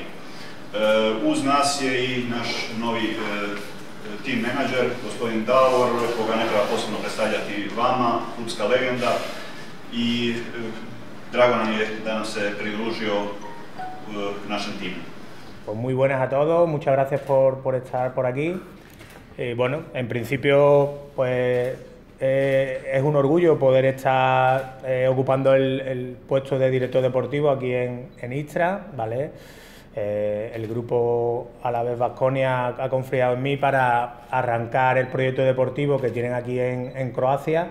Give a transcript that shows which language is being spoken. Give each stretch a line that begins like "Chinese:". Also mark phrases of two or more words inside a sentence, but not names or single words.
Croatian: Uz nas je i naš novi tim menadžer, gospodin Davor, koga ne treba posebno predstavljati vama, klubska legenda, i drago nam je da nam se pridružio našem timu.
Spanish: Pues muy buenas a todos, muchas gracias por estar por aquí. Bueno, en principio pues es un orgullo poder estar ocupando el puesto de director deportivo aquí en Istra, ¿vale? El grupo Alavés Baskonia ha confiado en mí para arrancar el proyecto deportivo que tienen aquí en Croacia.